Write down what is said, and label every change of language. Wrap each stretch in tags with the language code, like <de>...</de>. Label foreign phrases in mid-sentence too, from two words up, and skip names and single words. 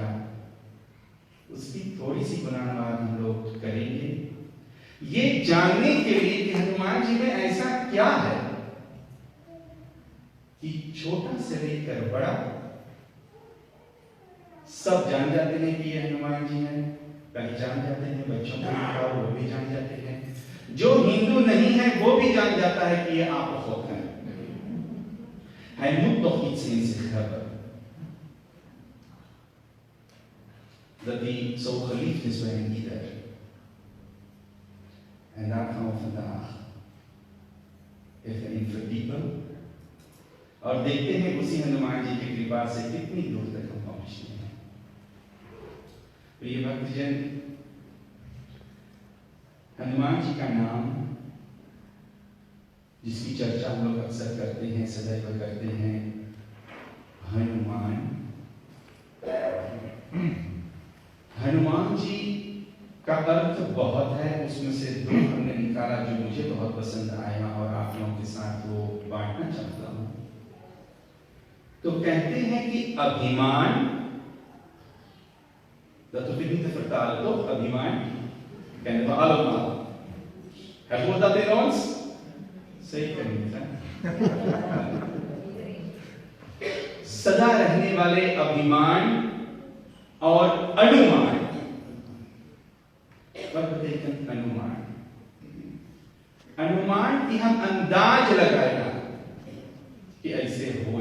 <hi>उसकी थोड़ी सी गुणानुवाद हम लोग करेंगे, ये जानने के लिए कि हनुमान जी में ऐसा क्या है कि छोटा से लेकर बड़ा सब जान जाते हैं कि ये हनुमान जी हैं, पहचान जाते हैं। बच्चों को लिखाओ वो भी जान जाते हैं, जो हिंदू नहीं है वो भी जान जाता है कि ये आप होते हैं।</hi> <nl>Hij moet toch iets in zich hebben dat hij zo geliefd is bij een ieder. En daar gaan we vandaag even in verdiepen</nl> <hi>और देखते हैं उसी हनुमान जी की कृपा से कितनी दूर तक हम पहुंचते हैं। प्रिय भक्तजन, हनुमान जी का नाम जिसकी चर्चा हम लोग अक्सर करते हैं, सदैव करते हैं, हनुमान। हनुमान जी का अर्थ बहुत है, उसमें से दो हमने निकाला जो मुझे बहुत पसंद आया और आप लोगों के साथ वो बांटना चाहता हूं। तो कहते हैं कि अभिमान,</hi> <nl>dat hoef ik niet te vertalen, toch? Abhiman kennen we allemaal. Het woord dat in ons? Zeker niet, hè?</nl> <hi>सदा रहने वाले अभिमान और अनुमान, अनुमान, अनुमान की हम अंदाज लगाएगा कि ऐसे हो।</hi>